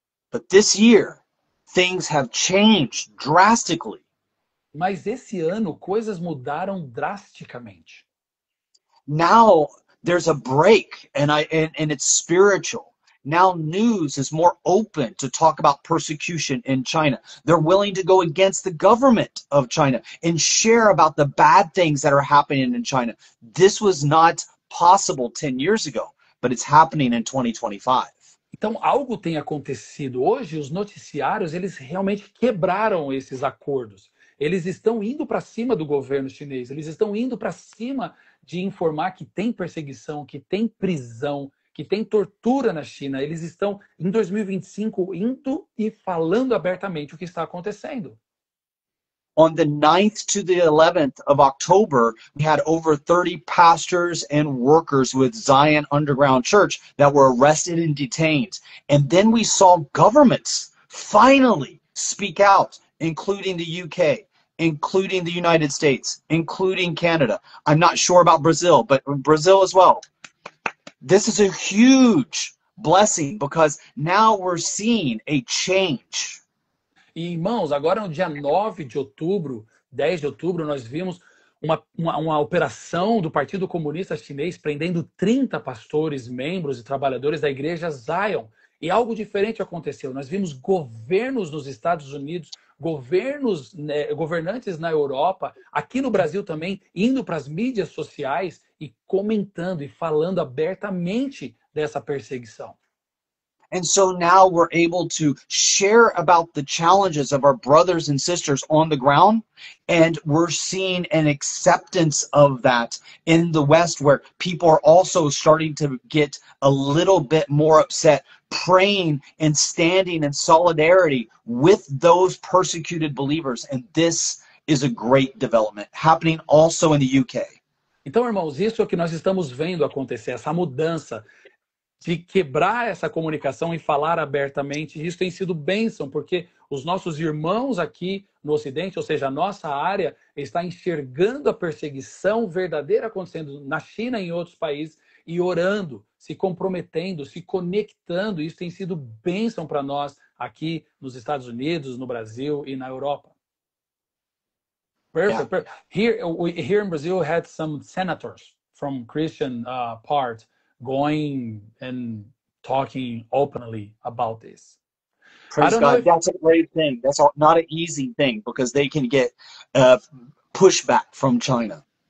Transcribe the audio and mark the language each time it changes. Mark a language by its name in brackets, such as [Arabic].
[English] But this year, things have changed drastically. [Portuguese] Mas esse ano, coisas mudaram drasticamente. [English] Now, there's a break, and it's spiritual. Now news is more open to talk about persecution in China. They're willing to go against the government of China and share about the bad things that are happening in China. This was not possible 10 years ago, but it's happening in 2025. [Portuguese] Então, algo tem acontecido. Hoje, os noticiários, eles realmente quebraram esses acordos. Eles estão indo para cima do governo chinês, eles estão indo para cima de informar que tem perseguição, que tem prisão, que tem tortura na China. Eles estão, em 2025, indo e falando abertamente o que está acontecendo. [English] On the 9th to the 11th of October, we had over 30 pastors and workers with Zion Underground Church that were arrested and detained. And then we saw governments finally speak out, including the UK including the United States, including Canada. I'm not sure about Brazil, but Brazil as well. This is a huge blessing because now we're seeing a change. [Portuguese] E, irmãos, agora no dia 9 de outubro, 10 de outubro, nós vimos uma operação do Partido Comunista Chinês prendendo 30 pastores, membros e trabalhadores da igreja Zion. E algo diferente aconteceu. Nós vimos governos nos Estados Unidos, governantes na Europa, aqui no Brasil também, indo para as mídias sociais e comentando e falando abertamente dessa perseguição. [English] And so now we're able to share about the challenges of our brothers and sisters on the ground. And we're seeing an acceptance of that in the West, where people are also starting to get a little bit more upset, praying and standing in solidarity with those persecuted believers. And this is a great development happening also in the UK. [Portuguese] Então, irmãos, isso é o que nós estamos vendo acontecer, essa mudança de quebrar essa comunicação e falar abertamente. Isso tem sido bênção, porque os nossos irmãos aqui no Ocidente, ou seja, a nossa área, está enxergando a perseguição verdadeira acontecendo na China e em outros países e orando, se comprometendo, se conectando. Isso tem sido bênção para nós aqui nos Estados Unidos, no Brasil e na Europa. [English] Perfect. Yeah. Here in Brazil, we had some senators from Christian part going and talking openly about this. Praise God. That's a great thing. That's not an easy thing because they can get pushback from China.